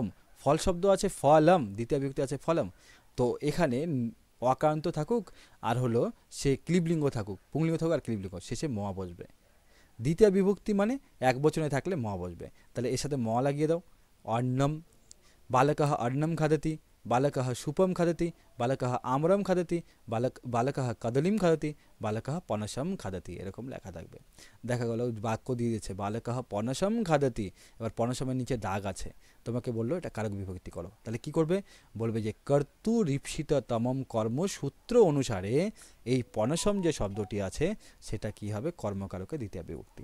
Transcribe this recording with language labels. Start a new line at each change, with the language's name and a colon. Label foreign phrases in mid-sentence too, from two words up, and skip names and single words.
Bangla: ফল শব্দ আছে ফলম, দ্বিতীয় বিভক্তি আছে ফলম। তো এখানে অকারান্ত থাকুক আর হলো সে ক্লিবলিঙ্গ থাকুক, পুংলিঙ্গ থাকুক আর ক্লিবলিঙ্গ, শেষে ম বসবে। দ্বিতীয় বিভক্তি মানে এক বচনে থাকলে ম বসবে। তাহলে এর সাথে ম লাগিয়ে দাও।
Sanskrit: অন্নম, বালকः अन्नं खादति, बालकः सुपं खादति, बालकः आम्रम खादति, बालकः कदलीम खादति, बालकः पनसम खादति,
Bangla: এরকম লেখা থাকবে। দেখা গেল বাক্য দিয়ে দিচ্ছে
Sanskrit: বালকः পনসম খাদতি,
Bangla: এবার পনসমের নিচে দাগ আছে, তোমাকে বললো এটা কারক বিভক্তি করো। তাহলে কি করবে, বলবে যে কর্তুরীপ্সিততমম কর্মসূত্র অনুসারে এই পনসম যে শব্দটি আছে সেটা কি হবে, কর্মকারকে দ্বিতীয় বিভক্তি।